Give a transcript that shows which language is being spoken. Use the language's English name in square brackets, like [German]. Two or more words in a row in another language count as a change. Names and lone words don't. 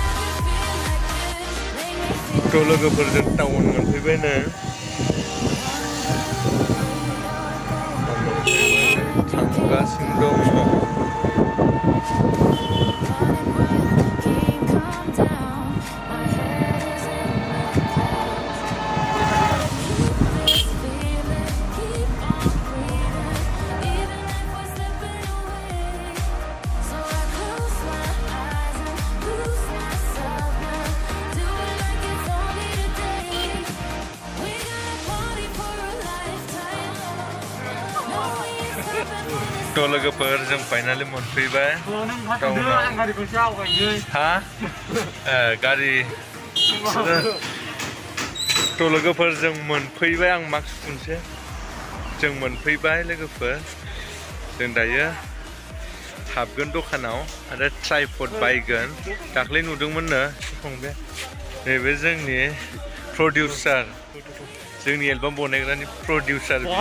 [Bodo] थ' लोगोफोरजों टाउन मोनफैबायनो सोलिगासिनो दङ [English] King come down. My head is in the clouds. This feeling, keep on breathing, even if we're slipping away. So I close my eyes and lose myself now. Do it like it's only today. We got a party for a lifetime. No, we ain't stopping for this. [Bodo] थ' लोगोफोर जों फाइनालि मोनफैबाय हा गारि थ' लोगोफोर जों मोनफैबाय आं मास्क खुनसे जों मोनफैबाय लोगोफोर जों दायो हाबगोन दखानाव आरो ट्राइपड बायगोन दाख्लै नुदोंमोननो फंबाय नैबे जोंनि प्रडिउसार जोंनि एलबाम बनायग्रानि प्रडिउसार